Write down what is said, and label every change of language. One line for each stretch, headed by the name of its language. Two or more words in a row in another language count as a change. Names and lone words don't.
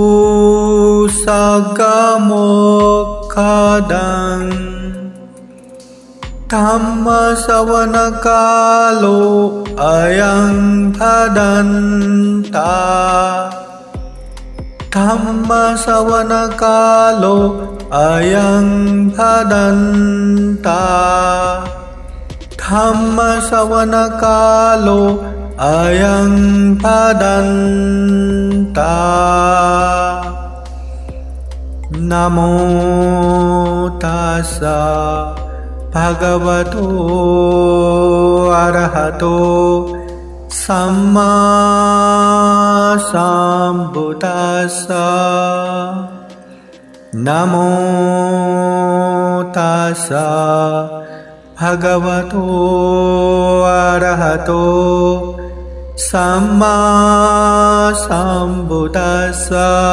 Pali: सगमोक्षदम् धम्म श्रवण कालो अयं भदन्ता धम्म श्रवण कालो अयं भदन्ता धम्म श्रवण कालो अयं भदन्ता। नमो तस्सा भगवतो अरहतो सम्मा सम्बुद्धास्सा। नमो तस्सा भगवतो अरहतो सम्मा सम्बुद्धास्सा।